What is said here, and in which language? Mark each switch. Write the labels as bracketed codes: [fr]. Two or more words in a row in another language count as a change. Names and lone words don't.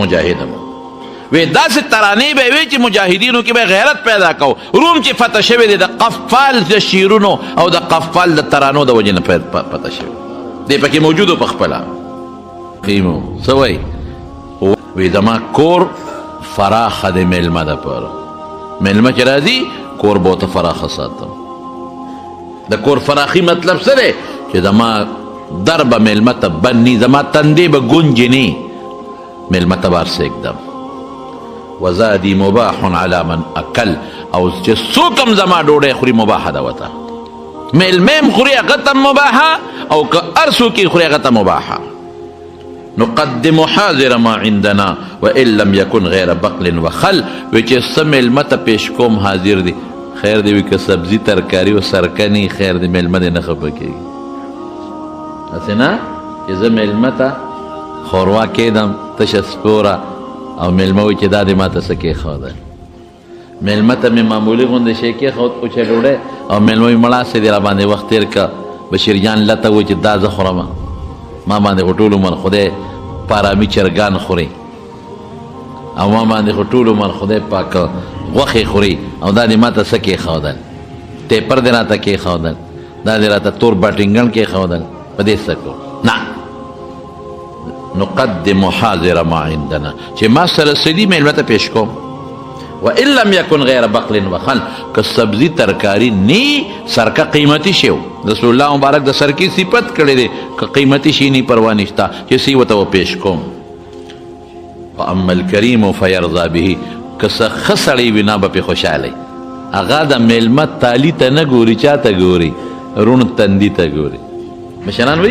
[ps] مجاهد هم وی داسې ترانې به وی چې مجاهدینو کې به غیرت پیدا کو روم چې فتح شوی دی د قفال د شیرونو او د قفال د ترانو د وجې نه فتح شوی دی پکې موجودو په خپله قیمو څه وایي وی زما کور فراخه د میلمه دپاره میلمه چې راځي کور به ورته فراخه ساتم د کور فراخي مطلب څه دی چې زما در به میلمه ته بند ني زما تندې به ګونجې ني میلمه ته بار سېږدم [ar] وزادي مباح على من اکل [ps] او چې څوک هم زما ډوډۍ خوري مباحه ده ورته میلمه هم خوري هغه ته مباحه او که هر څوک یې خوري هغه ته مباحه [ar] نقدم حاضر ما عندنا وان لم يكن غير بقل وخل [ps] وی چې څه میلمه ته پیش کوم حاضر دی خیر دی وي که سبزي ترکاري او سرکني خیر دی میلمه دی نه خفه کېږي هسې نه چې زه میلمه ته ښوروا کېدم تشه سپوره او میلمه وایي چې دا دې ما ته څه کېښودل میلمه ته مې معمولي غوندې شی کېښود اوچه ډوډۍ او میلمه وایي مړه سې دې را باندې وخت تېر که بشیر جان لته وایي چې دا زه خورم ما باندې خو ټول عمر خدای په ارامي چرګان خوري او ما باندې خو ټول عمر خدای پاک غوښې خوري او دا دې ما ته څه کېښودل ټیپر دې راته کېښودل دا دې راته تور بټینګن کېښودل په دې څه کوو نه [ar] نقدم حاضر ما [ps] عندنا چې ما سره څه دي میلمه ته پیش کوم [ar] وان لم یکن غیر بقل وخل [ps] که سبزي ترکاری نی سرکه قیمتي شی رسول الله مبارک د سرکی صفت کړی دی که قیمتي شی نی پروا نشته چې سی وته پیش کوم [ar] فاما الکریم فیرضا به [ps] که څه ښه سړی وي نه به پې خوشحالی هغه د میلمه تالی ته نه ګوري چا ته ګوري رون تندي ته ګوري مشران وایي